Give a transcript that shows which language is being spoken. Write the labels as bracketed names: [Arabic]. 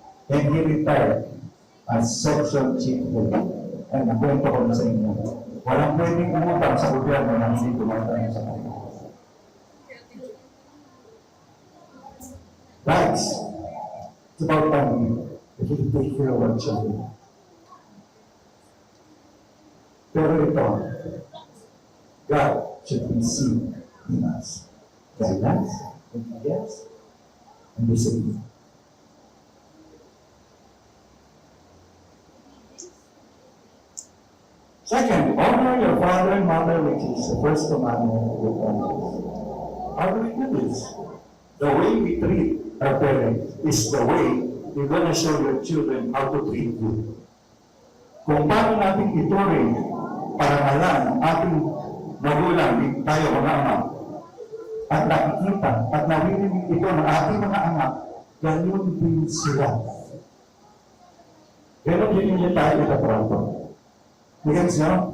[English] And he retired as section chief. [Filipino] And nakwento ko na sa inyo. Walang pwedeng umutang sa gobyerno na hindi tumatang sa kanila. [English] Guys, it's about time that we take care of our children. [Filipino] Pero ito, [English] God should be seen in us. Guidance, obedience, and discipline. Second, honor your father and mother, which is the first commandment with promises. How do we do this? The way we treat our parents is the way you're gonna show your children how to treat you. [Filipino] Kung paano natin ituring parangalan ang ating magulang, tayo mga ama, at nakikita at narinig ito ng ating mga anak, ganun din sila. Ganun din niya tayo itatrato. Because, no?